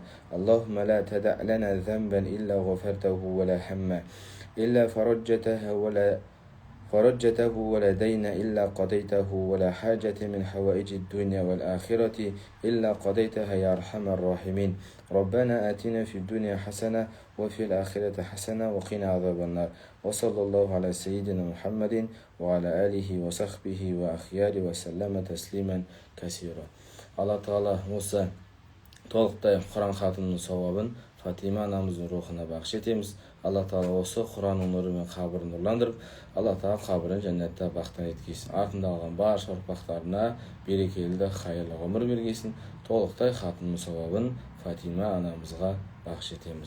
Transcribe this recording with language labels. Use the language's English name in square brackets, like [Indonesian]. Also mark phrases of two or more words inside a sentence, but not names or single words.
[Arabic] اللهم لا تدع لنا ذنبا إلا غفرته ولا هما إلا فرجته ولا دين إلا قضيته ولا حاجة من حوائج الدنيا والآخرة إلا قضيتها يا أرحم الراحمين. ربنا آتنا في الدنيا حسنة وفي الآخرة حسنة وقنا عذاب النار. وصلى الله على سيدنا محمد وعلى آله وصحبه وأخياره وسلم تسليما كثيرا. الله تعالى [Kazakh] осы толықтай Құран хатымның сауабын Фатима анамыздың рухына бағыш етеміз. Алла Тағала осы Құранның нұрымен қабірін нұрландырып, Алла Тағала қабірін жәннатта бақтан еткейсін. Артында қалған барша ұрпақтарына берекелі, хайырлы ғұмыр бергейсін. Толықтай хатымның сауабын Фатима анамызға бағыш етеміз.